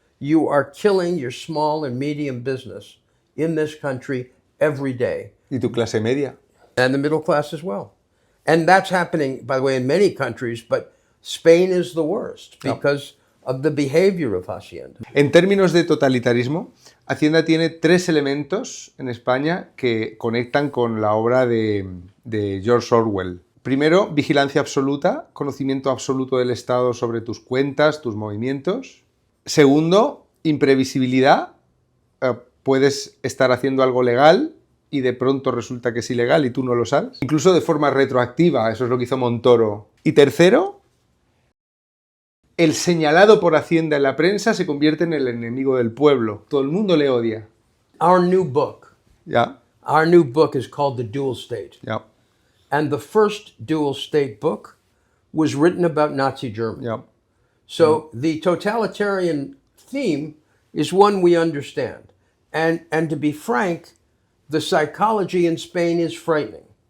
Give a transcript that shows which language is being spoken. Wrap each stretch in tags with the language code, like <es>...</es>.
<en>You are killing your small and medium business in this country every day.</en> <es>¿Y tu clase media?</es> <en>And the middle class as well. And that's happening, by the way, in many countries, but Spain is the worst because of the behavior of Hacienda.</en> <es>En términos de totalitarismo, Hacienda tiene tres elementos en España que conectan con la obra de George Orwell. Primero, vigilancia absoluta, conocimiento absoluto del Estado sobre tus cuentas, tus movimientos. Segundo, imprevisibilidad. Puedes estar haciendo algo legal y de pronto resulta que es ilegal y tú no lo sabes. Incluso de forma retroactiva, eso es lo que hizo Montoro. Y tercero, el señalado por Hacienda en la prensa se convierte en el enemigo del pueblo. Todo el mundo le odia.</es> <en>Our new book. Yeah. Our new book is called The Dual State. Yeah. And the first dual state book was written about Nazi Germany. Yeah. So the totalitarian theme is one we understand. And to be frank, the psychology in Spain is frightening.</en>